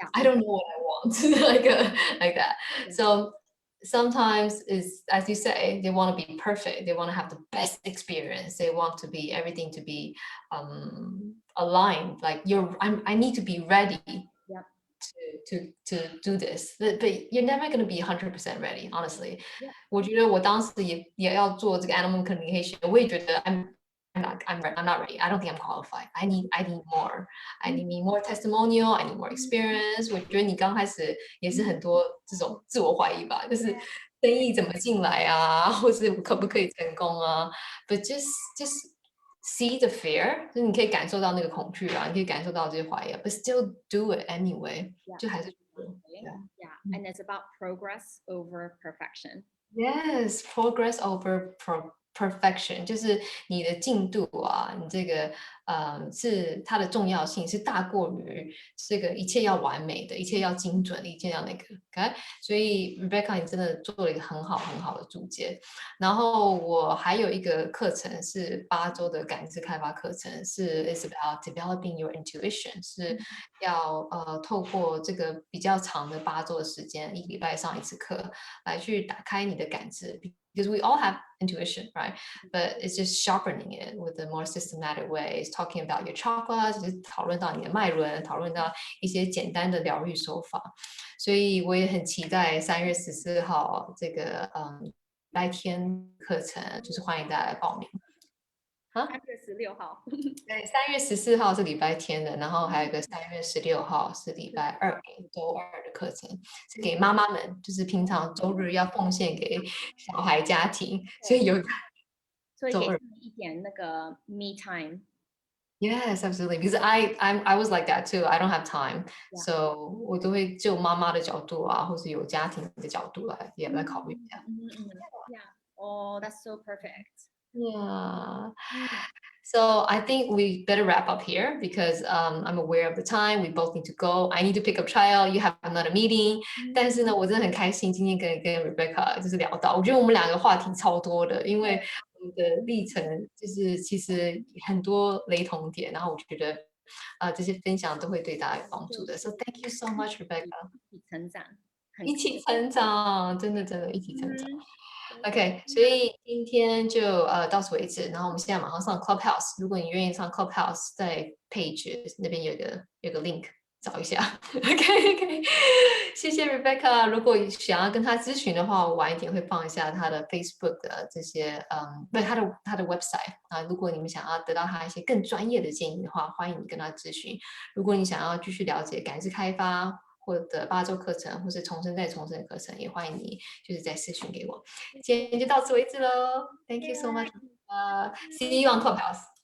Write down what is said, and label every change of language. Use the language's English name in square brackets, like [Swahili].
[English] I don't know what I want, like that. So sometimes is, as you say, they want to be perfect. They want to have the best experience. They want to be everything to be aligned. Like I need to be ready to do this. But you're never going to be 100% ready, honestly. [Chinese] 我觉得我当时也要做这个 animal communication. 我也觉得 [English] I'm not ready. I don't think I'm qualified. I need more. I need more testimonial. I need more experience. [Chinese] 我觉得你刚开始也是很多这种自我怀疑吧，就是生意怎么进来啊，或是可不可以成功啊 ？ [English] But just see the fear， [Chinese] 就是你可以感受到那个恐惧啊，你可以感受到这些怀疑啊 ， [English] but still do it anyway， [Chinese] 就还是 [English] Yeah, and it's about progress over perfection. Yes, progress over [Chinese] perfection，就是你的进度啊，你这个是它的重要性是大过于这个一切要完美的，一切要精准的，一切要那个。 OK，所以 Rebecca 你真的做了一个很好的注解。然后我还有一个课程是8周的感知开发课程，是 [English] is about developing your intuition， [Chinese] 是要透过这个比较长的8周的时间，1个礼拜上1次课，来去打开你的感知。 [English] Because we all have intuition, right? But it's just sharpening it with a more systematic way. It's talking about your chakras， [Chinese] 就是讨论到你的脉轮，讨论到一些简单的疗愈手法。所以我也很期待3月14号这个白天课程，就是欢迎大家来报名。 3月16号。对，3月14号是礼拜天的，然后还有一个3月16号是礼拜二，周二的课程，是给妈妈们，就是平常周日要奉献给小孩家庭，所以有所以周二。给他们一点那个 me time。 [English] Yes, absolutely. Because I was like that too. I don't have time, so [Chinese] 我都会就妈妈的角度啊，或是有家庭的角度来考虑一下。 [English] Yeah. Oh, that's so perfect. Yeah. So I think we better wrap up here because I'm aware of the time. We both need to go. I need to pick up child. You have another meeting. [Chinese] 但是呢，我真的很开心今天跟 Rebecca 就是聊到，我觉得我们两个话题超多的，因为我们的历程就是其实很多雷同点，然后我觉得这些分享都会对大家有帮助的。 [English] So thank you so much, Rebecca. [Chinese] 一起成长，一起成长，真的一起成长。对 OK，所以今天就到此为止，然后我们现在马上上 Clubhouse。如果你愿意上 Clubhouse，在 Page 那边有个 link，找一下。 OK，谢谢 Rebecca。如果想要跟他咨询的话，我晚一点会放一下他的 Facebook 的这些，不是他的 website 啊。如果你们想要得到他一些更专业的建议的话，欢迎你跟他咨询。如果你想要继续了解感知开发，或者8周课程，或是重生再重生的课程，也欢迎你就是在私讯给我。今天就到此为止喽， [English] Thank you so much，See you on Clubhouse。